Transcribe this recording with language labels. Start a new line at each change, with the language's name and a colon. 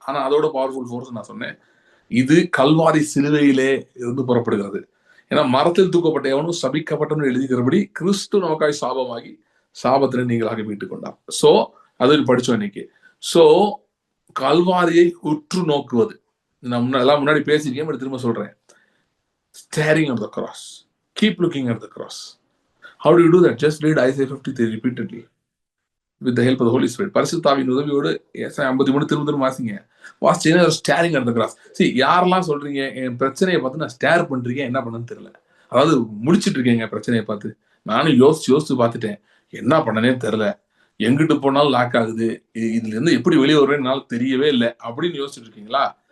Tamil: ஆனா அதோட
English: powerful force
Tamil: நான் சொன்னேன். இது கல்வாரி சிலுவையிலே இருந்து புறப்படுகிறது. ஏன்னா மரத்தில் தூக்கப்பட்ட எவனும் சபிக்கப்பட்டவன் எழுதிக்கிறபடி கிறிஸ்து நமக்காய் சாபமாகி சாபத்தினை நீங்களாக மீட்டுக் கொண்டார். சோ அது படிச்சோம் இன்னைக்கு. சோ கல்வாரியை உற்று நோக்குவது, நான் எல்லாம் முன்னாடி பேசியிருக்கேன், திரும்ப சொல்றேன்.
English: Staring at the cross. Keep looking at the cross. How do you do that? Just read Isaiah 53 repeatedly with the help of the Holy Spirit.
Tamil: பரிசுத்த ஆவியின் உதவியோடு 53 திரும்ப வாசிங்க. வாசிச்சீங்கன்னா
English: Staring at the cross.
Tamil: யாரெல்லாம் சொல்றீங்க என் பிரச்சனையை பார்த்து நான் ஸ்டேர் பண்றீங்க, என்ன பண்ணன்னு தெரியல, அதாவது முடிச்சிட்டு இருக்கீங்க பிரச்சனையை பார்த்து. நானும் யோசிச்சு பார்த்துட்டேன், என்ன பண்ணனே தெரியல, எங்கிட்டு போனாலும் லாக் ஆகுது, இதுல இருந்து எப்படி வெளியே வருவேன்னு தெரியவே இல்லை அப்படின்னு யோசிச்சுட்டு இருக்கீங்களா?